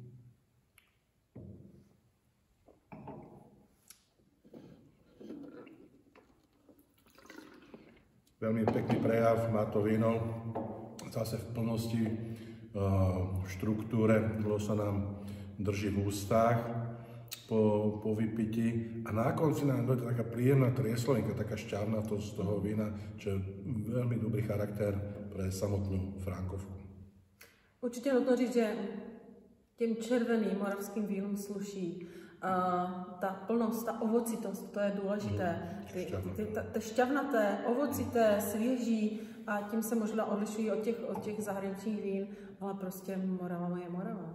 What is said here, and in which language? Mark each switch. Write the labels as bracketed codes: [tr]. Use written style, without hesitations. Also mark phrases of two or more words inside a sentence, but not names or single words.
[sk] Veľmi pekný prejav má to víno, zase v plnosti, v štruktúre, dlho sa nám drží v ústach po vypití a na konci nám dojde taká príjemná trieslovinka, taká šťavnatosť z toho vína, čo je veľmi dobrý charakter pre samotnú Frankovku. [cs] Určitě nutno říct, že těm červeným moravským vínům sluší ta plnost, ta ovocitost, to je důležité. Ty šťavnaté, ovocité, svěží a tím se možná odlišují od těch zahraničních vín, ale prostě Morava je Morava.